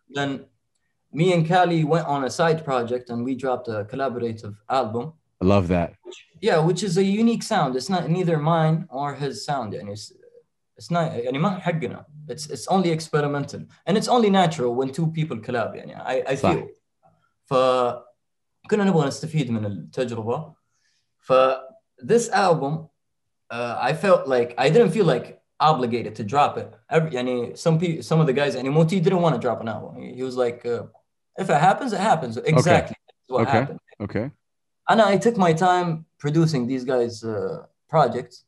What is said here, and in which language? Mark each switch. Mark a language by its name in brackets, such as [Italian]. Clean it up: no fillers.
[English] Then me and Kali went on a side project and we dropped a collaborative album. I love that. Yeah, which is a unique sound. It's not neither mine or his sound. And it's not يعني ما حقنا. It's only experimental and it's only natural when two people collab. يعني I [Arabic] صح. [English] feel. [Arabic] فكنا نبغى نستفيد من التجربة. [English] This album, I felt like I didn't feel like obligated to drop it. يعني some of the guys, and Moti didn't want to drop an album. He was like, if it happens, it happens. Exactly. That's what happened. Okay. And I took my time producing these guys' projects.